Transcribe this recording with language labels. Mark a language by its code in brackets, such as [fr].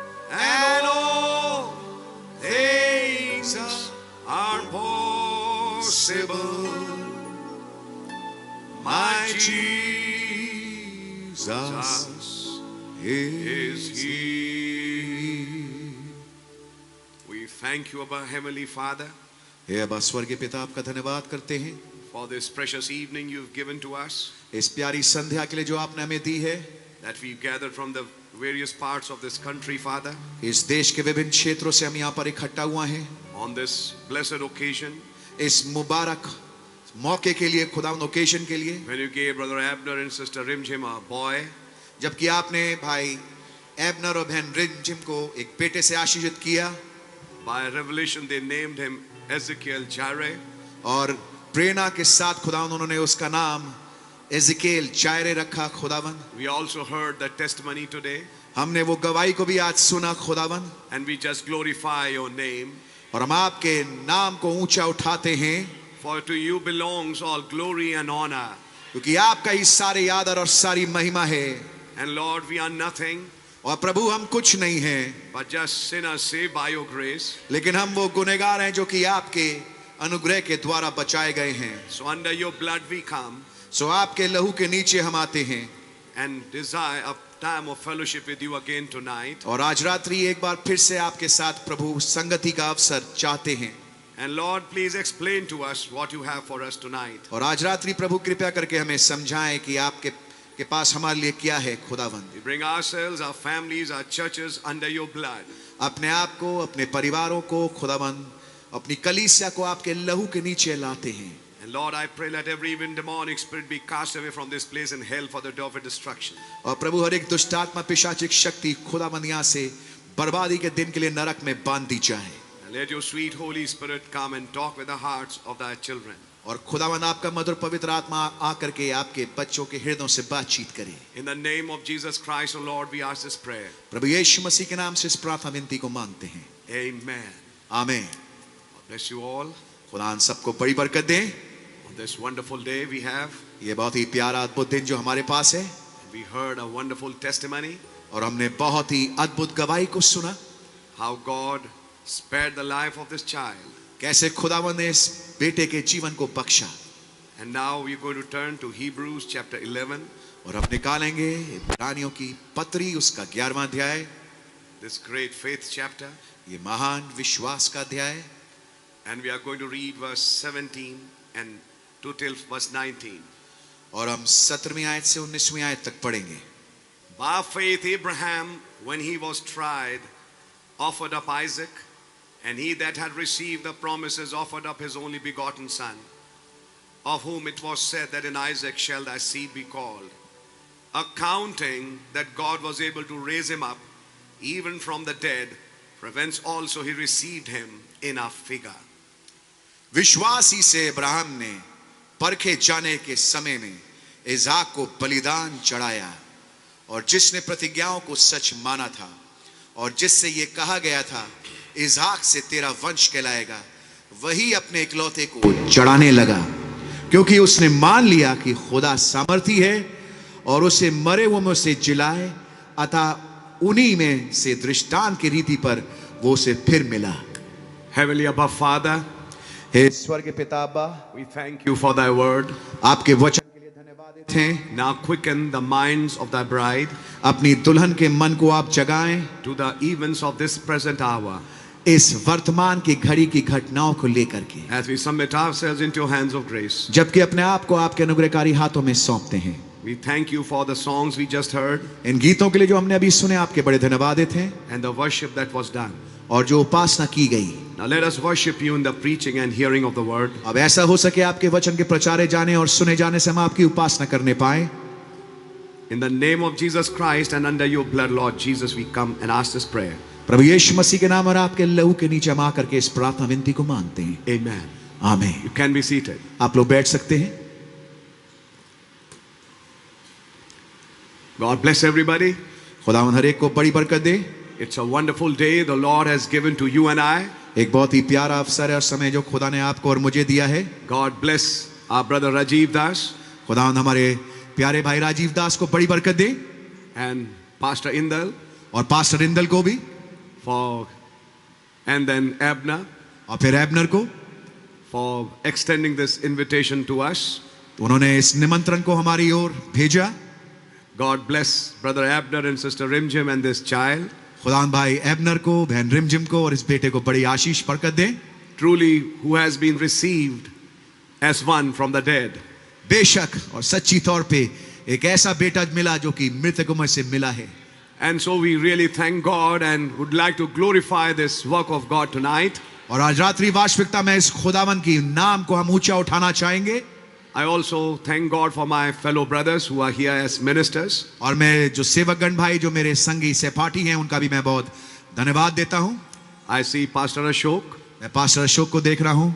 [en] And all things are possible. My Jesus is here. We thank you, our Heavenly Father, [hi] हे अब्बा स्वर्गीय पिता, आपका धन्यवाद करते हैं [en] for this precious evening you've given to us, [hi] इस प्यारी संध्या के लिए जो आपने हमें दी है। [en] that we've gathered from the various parts of this country, Father, [hi] इस देश के विभिन्न क्षेत्रों से हम यहाँ पर इकट्ठा हुआ हैं [en] on this blessed occasion [hi] इस मुबारक मौके के लिए, खुदावंद ओकेजन के लिए, [en] when you gave Brother Abner and Sister Rimjim a boy, [hi] जबकि आपने भाई एबनर और बहन रिमझिम को एक बेटे से आशीषित किया। [en] by revelation they named him Ezekiel Jireh, [hi] और प्रेरणा के साथ खुदावंद उन्होंने उसका नाम एज़ेकिएल जायरे रखा। खुदावंद [en] we also heard the testimony today, [hi] हमने वो गवाही को भी आज सुना खुदावंद, [en] and we just glorify your name, [hi] और हम आपके नाम को ऊंचा उठाते हैं, [en] for to you belongs all glory and honor. [hi] क्योंकि आपका ही सारे आदर और सारी महिमा है। [en] And Lord, we are nothing [hi] और प्रभु हम कुछ नहीं हैं, [en] but just sinners saved by your grace. [hi] लेकिन हम वो गुनहगार हैं जो कि आपके अनुग्रह के द्वारा बचाए गए हैं। [en] So under your blood we come [hi] सो आपके लहू के नीचे हम आते हैं [en] and desire a time of fellowship with you again tonight. [hi] और आज रात्रि एक बार फिर से आपके साथ प्रभु संगति का अवसर चाहते हैं। [en] And Lord, please explain to us what you have for us tonight. [hi] और आज रात्रि प्रभु कृपया करके हमें समझाएं कि आपके पास हमारे लिए क्या है। खुदावंद [en] We bring ourselves, our families, our churches under your blood. [hi] अपने आप को, अपने परिवारों को, खुदावंद अपनी कलीसिया को आपके लहू के नीचे लाते हैं। [en] And Lord, I pray let every even demonic spirit be cast away from this place in hell for the day of destruction. [hi] और प्रभु हर एक दुष्ट आत्मा, पिशाचिक शक्ति खुदावंद यहाँ से बर्बादी के दिन के लिए नरक में बांध दी जाए। [en] And let your sweet Holy Spirit come and talk with the hearts of thy children. [hi] और खुदावंद आपका मधुर पवित्र आत्मा आकर के आपके बच्चों के हृदयों से बातचीत करे। [en] In the name of Jesus Christ, O Lord, we ask this prayer. [hi] प्रभु यीशु मसीह के नाम से इस प्रार्थना विनती को मांगते हैं। [en] Amen. [hi] आमीन। [en] God bless you all. [hi] खुदा हम सबको बड़ी बरकत दे। [en] On this wonderful day we have, [hi] ये बहुत ही प्यारा अद्भुत दिन जो हमारे पास है, [en] we heard a wonderful testimony [hi] और हमने बहुत ही अद्भुत गवाही को सुना। [en] how God spared the life of this child. [hi] कैसे खुदावंद ने इस बेटे के जीवन को बख्शा। [en] And now we're going to turn to Hebrews chapter 11. [hi] और हम निकालेंगे इब्रानियों की पत्री उसका 11वां अध्याय, [en] This great faith chapter. [hi] ये महान विश्वास का अध्याय। [en] And we are going to read verse 17 and to till verse 19. [hi] और हम 17वीं आयत से 19वीं आयत तक पढ़ेंगे. [en] By faith Abraham, when he was tried, offered up Isaac, and he that had received the promises offered up his only begotten son, of whom it was said that in Isaac shall thy seed be called, accounting that God was able to raise him up even from the dead, for whence also he received him in a figure. [hi] विश्वास ही से इब्राहिम ने परखे जाने के समय में इसहाक को बलिदान चढ़ाया, और जिसने प्रतिज्ञाओं को सच माना था और जिससे ये कहा गया था इसहाक से तेरा वंश कहलाएगा, वही अपने इकलौते को चढ़ाने लगा, क्योंकि उसने मान लिया कि खुदा सामर्थी है और उसे मरे हुओं में से जिलाए, अतः उन्हीं में से दृष्टांत की रीति पर वो उसे फिर मिला. [en] Heavenly Abba Father, [hi] हे स्वर्ग पिता अब्बा, [en] we thank you for thy word. [hi] आपके वचन के लिए धन्यवाद हैं. [en] Now quicken the minds of thy bride [hi] अपनी दुल्हन के मन को आप जगाएं [en] to the events of this present hour, [hi] इस वर्तमान की घड़ी की घटनाओं को लेकर के, [en] as we submit ourselves into your hands of grace. [hi] जबकि अपने आप को आपके अनुग्रहकारी हाथों में सौंपते हैं. [en] We thank you for the songs we just heard [hi] इन गीतों के लिए जो हमने अभी सुने, आपके बड़े धन्यवादित हैं, [en] and the worship that was done. [hi] और जो उपासना की गई. [en] Now let us worship you in the preaching and hearing of the word. [hi] अब ऐसा हो सके आपके वचन के प्रचारे जाने और सुने जाने से हम आपकी उपासना करने पाए. [en] In the name of Jesus Christ and under your blood, Lord Jesus, we come and ask this prayer. [hi] प्रभु यीशु मसीह के नाम और आपके लहू के नीचे हम आकर के इस प्रार्थना विनती को मांगते हैं. [en] Amen. [hi] आमीन. [en] You can be seated. [hi] आप लोग बैठ सकते हैं. [en] God bless everybody. [hi] खुदावंद हर एक को बड़ी बरकत दे. [en] It's a wonderful day the Lord has given to you and I. [hi] एक बहुत ही प्यारा अवसर है और समय जो खुदा ने आपको और मुझे दिया है. [en] God bless our brother Rajiv Das [hi] खुदावंद हमारे प्यारे भाई राजीव दास को बड़ी बरकत दे, [en] and Pastor Indal [hi] और पास्टर इंदल को भी, [en] for, and then Abner [hi] और फिर एबनर को, [en] for extending this invitation to us. [hi] उन्होंने इस निमंत्रण को हमारी ओर भेजा. [en] God bless brother Abner and sister Rimjim and this child. [hi] खुदावंद भाई एबनर को, बहन रिमजिम को और इस बेटे को बड़ी आशीष बरकत दे. [en] Truly, who has been received as one from the dead. [hi] बेशक और सच्ची तौर पे एक ऐसा बेटा मिला जो कि मृतकों में से मिला है. [en] And so we really thank God and would like to glorify this work of God tonight. [hi] और आज रात्रि वास्तविकता में इस खुदावन की नाम को हम ऊंचा उठाना चाहेंगे. [en] I also thank God for my fellow brothers who are here as ministers. [hi] और मैं जो सेवकगण भाई जो मेरे संगी सहपाठी हैं उनका भी मैं बहुत धन्यवाद देता हूं. [en] I see Pastor Ashok, [hi] मैं पास्टर अशोक को देख रहा हूं,